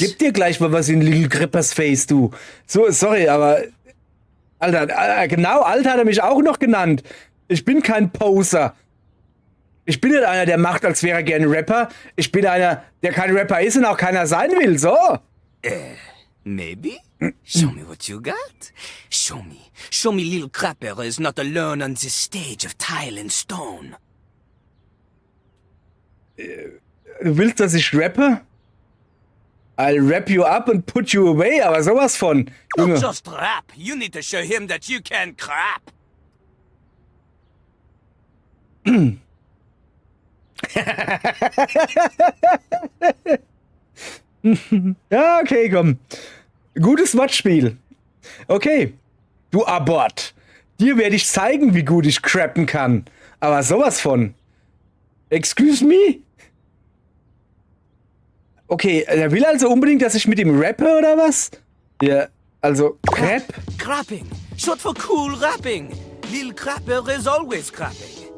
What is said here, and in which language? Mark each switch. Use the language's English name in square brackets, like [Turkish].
[German] Ich geb dir gleich mal was in Little Crippers Face, du. So, sorry, aber... Alter, genau, Alter hat er mich auch noch genannt. Ich bin kein Poser. Ich bin nicht einer, der macht, als wäre er gerne Rapper. Ich bin einer, der kein Rapper ist und auch keiner sein will, so. [English] Maybe? Show me what you got. Show me. Show me Little Crapper is not alone on this stage of tile and stone. [German] Du willst, dass ich rappe? [English] I'll wrap you up and put you away, [German] aber sowas von. Junge. [English] Not just rap. You need to show him that you can crap. [German] Ja, okay, komm. Gutes Wortspiel. Okay. Du Abort. Dir werde ich zeigen, wie gut ich crappen kann. Aber sowas von. [English] Excuse me? [German] Okay, er will also unbedingt, dass ich mit ihm rappe, oder was? Ja, also, Crap? [English] Crapping. Short for cool rapping. Little Crapper is always crapping.